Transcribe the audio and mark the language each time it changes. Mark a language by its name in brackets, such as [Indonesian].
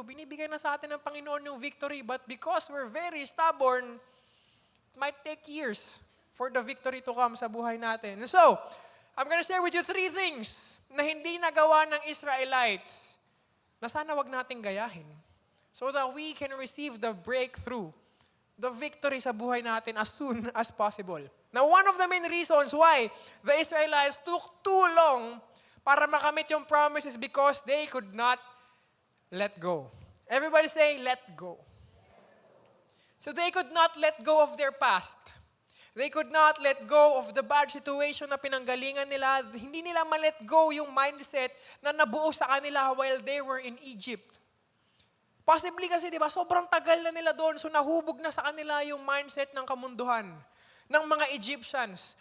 [Filipino] Binibigay na sa atin ng Panginoon yung victory. [English] But because we're very stubborn, it might take years for the victory to come sa buhay natin. And so, I'm gonna share with you 3 things [Filipino] na hindi nagawa ng Israelites na sana wag nating gayahin [English] so that we can receive the breakthrough, the victory sa buhay natin as soon as possible. Now, one of the main reasons why the Israelites took too long [Filipino] para makamit yung promise [English] is because they could not let go. Everybody say, let go. So they could not let go of their past. They could not let go of the bad situation [Filipino] na pinanggalingan nila. Hindi nila ma-let go yung mindset na nabuo sa kanila [English] while they were in Egypt. [Filipino] Possibly kasi, di ba, sobrang tagal na nila doon, so nahubog na sa kanila yung mindset ng kamunduhan ng mga Egyptians.